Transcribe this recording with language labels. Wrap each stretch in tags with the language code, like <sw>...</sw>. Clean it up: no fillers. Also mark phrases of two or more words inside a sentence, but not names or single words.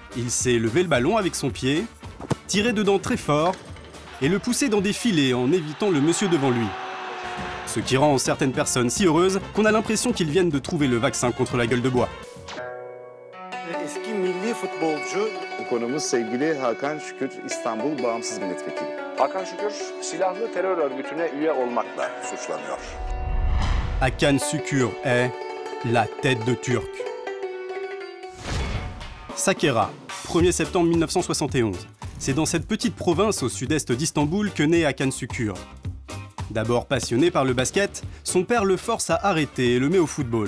<fr>Il sait lever le ballon avec son pied, tirer dedans très fort et le pousser dans des filets en évitant le monsieur devant lui. Ce qui rend certaines personnes si heureuses qu'on a l'impression qu'ils viennent de trouver le vaccin contre la gueule de bois.</fr> <tr>Eski milli futbolcu. Konumuz sevgili Hakan Şükür, İstanbul Bağımsız Milletvekili. Hakan Şükür, silahlı terör örgütüne üye olmakla suçlanıyor.</tr> <fr>Hakan Şükür est la tête de Turc. Sakarya, 1er septembre 1971. C'est dans cette petite province au sud-est d'Istanbul que naît Hakan Şükür. D'abord passionné par le basket, son père le force à arrêter et le met au football.</fr>